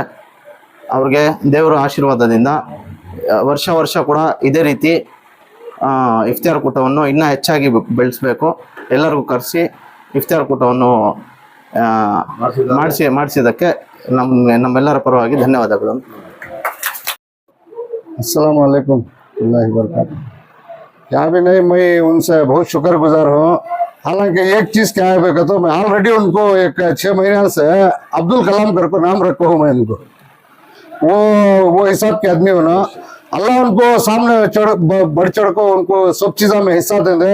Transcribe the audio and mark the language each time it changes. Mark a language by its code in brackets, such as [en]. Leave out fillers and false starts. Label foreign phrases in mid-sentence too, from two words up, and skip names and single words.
[kn] ಅವ್ರಿಗೆ ದೇವರ ಆಶೀರ್ವಾದದಿಂದ ವರ್ಷ ಕೂಡ ಇದೇ ರೀತಿ ಇಫ್ತಿಯಾರ್ ಕೂಟವನ್ನು ಇನ್ನೂ ಹೆಚ್ಚಾಗಿ ಬೆಳೆಸಬೇಕು. ಎಲ್ಲರಿಗೂ ಕರೆಸಿ ಇಫ್ತಿಯಾರ್ ಕೂಟವನ್ನು ಮಾಡಿಸಿದ್ದಕ್ಕೆ ನಮ್ಮೆಲ್ಲರ ಪರವಾಗಿ ಧನ್ಯವಾದಗಳು. [ar] السلام عليكم الله بركة. [hi] यहाँ भी नहीं, मैं उनसे बहुत शुक्रगुजार हूँ। हालांकि एक चीज़ क्या है कहता हूँ, मैं ऑलरेडी उनको 6 महीने से अब्दुल कलाम करके नाम रखा हूँ मैं उनको। वो हिसाब के आदमी हो ना, अल्लाह उनको सामने बढ़ चढ़ को उनको सब चीज़ों में हिस्सा देंगे।